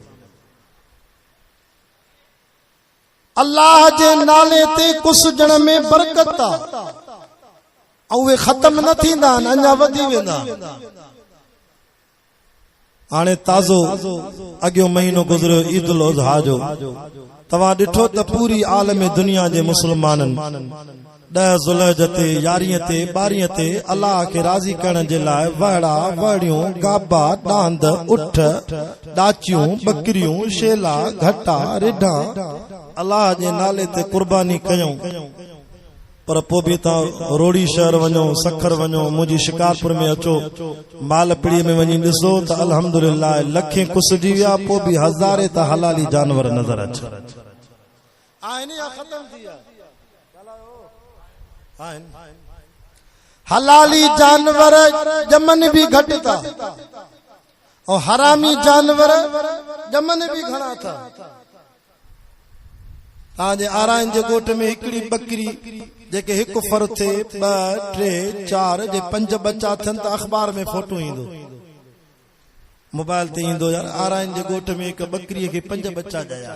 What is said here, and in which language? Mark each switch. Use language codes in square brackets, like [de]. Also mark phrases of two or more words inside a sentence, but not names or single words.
[sd] अल्लाह जे नाले ते कुसजण में बरकत आहे, ऐं उहे ख़त्म न थींदा, अञा वधी वेंदा। हाणे ताज़ो अॻियो महीनो गुज़रियो ईद उल अज़हा जो, तव्हां ॾिठो त पूरी आलम दुनिया जे मुस्लमाननि 10 ज़ुल्हज ते 11 ते 12 ते अल्लाह खे राज़ी करण जे लाइ वहड़ा वहड़ियूं गाबा डांद उठ डाचियूं बकरियूं शेला घटा रिढा अल्लाह जे नाले ते कुर्बानी कयूं। पर पोइ बि तव्हां रोड़ी शहर वञो, सखर वञो, मुंहिंजी शिकारपुर में अचो, मालपीड़ीअ में वञी ॾिसो त अल्हम्दुलिल्लाह लखें कुसजी विया, पोइ बि हज़ारे त हलाली जानवर नज़र अचे। हलाली जानवर ॼमन भी घटि था, और हरामी जानवर ॼमन भी घणा था। तव्हांजे आराइन जे ॻोठ में हिकिड़ी बकरी जेके हिकु फर थे 2 3 4 जे 5 बच्चा थियनि त अख़बार में फोटो ईंदो, मोबाइल ते ईंदो, यार आराइन जे ॻोठ में हिकु बकरीअ खे 5 बच्चा ॼाया।